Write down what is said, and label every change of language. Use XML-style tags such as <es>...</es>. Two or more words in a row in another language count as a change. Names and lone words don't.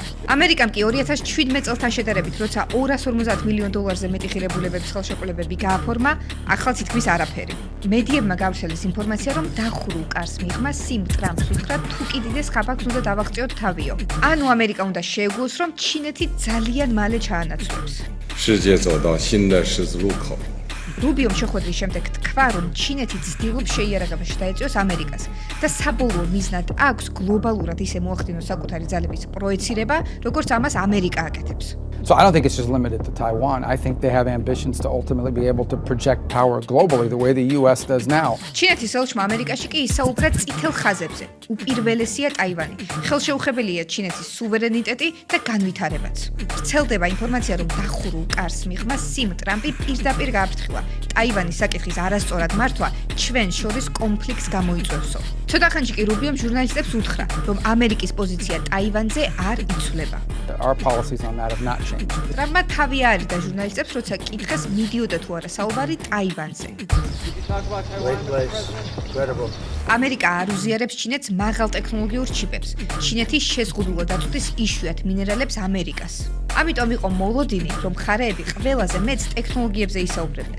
<ka>ამერიკამ კი 2017 წელთან შედარებით, როცა $250 მილიონ მეტი ღირებულებების ხელშეკრულებები გააფორმა, ახალ თითქმის არაფერი. მედიებმა გავრცელეს ინფორმაცია, რომ დახურულ კარს მიღმა სიმ ტრამპს უთხრა თუ კიდიდეს ხაბაკს უნდა დავაღწიოთ თავიო. ანუ ამერიკა უნდა შეეგუოს, რომ ჩინეთი ძალიან მალე ჩაანაცვლებს.</ka> <zh>世界走到新的十字路口。</zh> <ka>რუბიომ შეხვედრის შემდეგ თქვა, რომ ჩინეთი ცდილობს შეიარაღებაში დაეწიოს ამერიკას და საბოლოო მიზნად აქვს გლობალურად ისე მოახდინოს საკუთარი ძალების პროეცირება, როგორც ამას ამერიკა აკეთებს.</ka> <en>So I don't think it's just limited to Taiwan. I think they have ambitions to ultimately be able to project power globally the way the US does now.</en> <ka>ჩინეთის ელჩმა ამერიკაში კი ისაუბრა წითელ ხაზებზე. უპირველესია ტაივანი. ხელშეუხებელია ჩინეთის სუვერენიტეტი და განვითარებაც. ვრცელდება ინფორმაცია, რომ დახურულ კარს მიღმა სიმ ტრამპი პირდაპირ გააფრთხილა. ტაივანის საკითხის არასწორად მართვა ჩვენ შორის კონფლიქტს გამოიწვევსო. ცოტახანში კი რუბიომ ჟურნალისტებს უთხრა, რომ ამერიკის პოზიცია ტაივანზე არ იცვლება.</ka> <en>Our policies on that have not changed.</en> <ka>ტრამპმა თავი არიდა ჟურნალისტებს, როცა კითხეს მიდიოდა თუ არა საუბარი ტაივანზე. ამერიკა არ უზიარებს ჩინეთს მაღალ ტექნოლოგიურ ჩიპებს. ჩინეთი შეზღუდულად აწვდის იშვიათ მინერალებს ამერიკას. ამიტომ იყო მოლოდინი, რომ მხარეები ყველაზე მეტს ტექნოლოგიებზე ისაუბრებდნენ.</ka>